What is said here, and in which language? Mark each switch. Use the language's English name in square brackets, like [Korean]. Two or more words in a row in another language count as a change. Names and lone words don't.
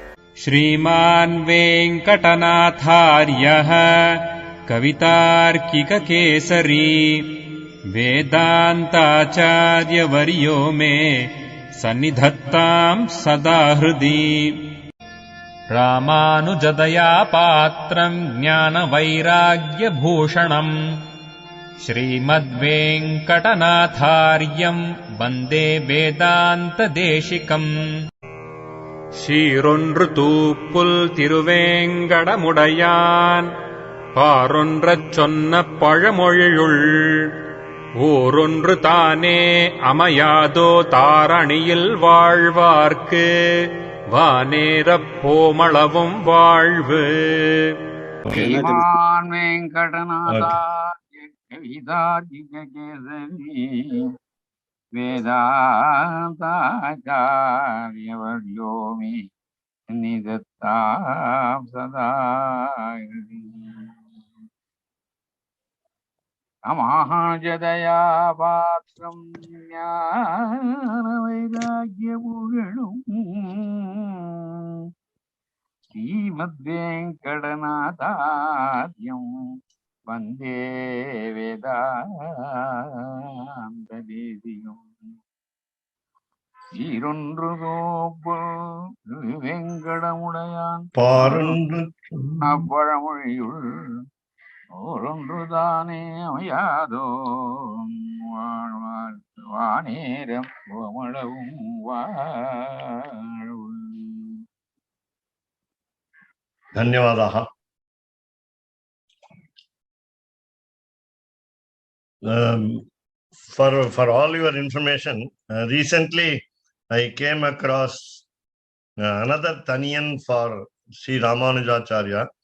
[Sanskrit] श्रीमान् वेङ्कटनाथार्यः कवितार्किककेसरी वेदान्ताचार्यवर्यो मे सन्निधत्ताम् सदा हृदि। रामानुजदया पात्रम् ज्ञानवैराग्यभूषणम् श्रीमद्वेङ्कटनाथार्यम् वन्दे वेदान्तदेशिकम्। [Tamil] சீரொன்று தூப்புல் திருவேங்கடமுடையான் பாரொன்றச் சொன்ன பழமொழியுள் ஊரொன்று தானே அமையாதோ தாரணியில் வாழ்வார்க்கு வானேரப் போமளவும் வாழ்வு. [Sanskrit] श्रीमान वेंकटनाथार्य कवितार्किककेसरी वेदान्ताचार्यवर्यो मे सन्निधत्ताम् सदा हृदि। रामानुजदया पात्रम् ज्ञानवैराग्यभूषणम् श्रीमद्वेङ्कटनाथार्यम् वन्दे वेदान्तदेशिकम्। [Tamil] சீரொன்று தோப்புல் வெங்கடமுடையான் பழமொழியுள் ஓரொன்று தானே அமையாதோ வானேரம் கோமளவும் வாழ்வு. [Sanskrit] धन्यवादाः. [English] For all your information, recently I came across another Taniyan for Sri Ramanujacharya.